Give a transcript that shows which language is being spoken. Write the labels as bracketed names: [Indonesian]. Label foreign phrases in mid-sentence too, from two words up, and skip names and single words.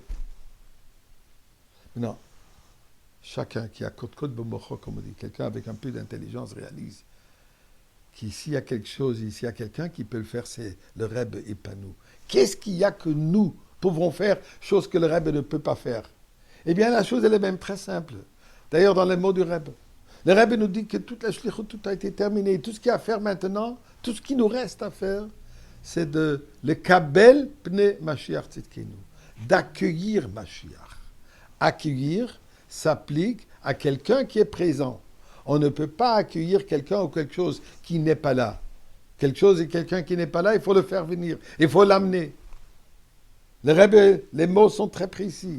[French] Maintenant, chacun qui a côte bomocho, comme on dit, quelqu'un avec un peu d'intelligence réalise qu'ici il y a quelque chose, ici il y a quelqu'un qui peut le faire, c'est le Rebbe et pas nous. Qu'est-ce qu'il y a que nous pouvons faire, chose que le Rebbe ne peut pas faire? Eh bien, la chose, elle est même très simple. D'ailleurs, dans les mots du Rebbe, le Rebbe nous dit que toute la shlichut, tout a été terminé. Tout ce qu'il y a à faire maintenant, tout ce qui nous reste à faire, c'est de le [Hebrew] קבל פני משיח צדקנו, [French] d'accueillir Mashiach. Accueillir s'applique à quelqu'un qui est présent. On ne peut pas accueillir quelqu'un ou quelque chose qui n'est pas là. Quelque chose et quelqu'un qui n'est pas là, il faut le faire venir. Il faut l'amener. Le Rebbe, les mots sont très précis.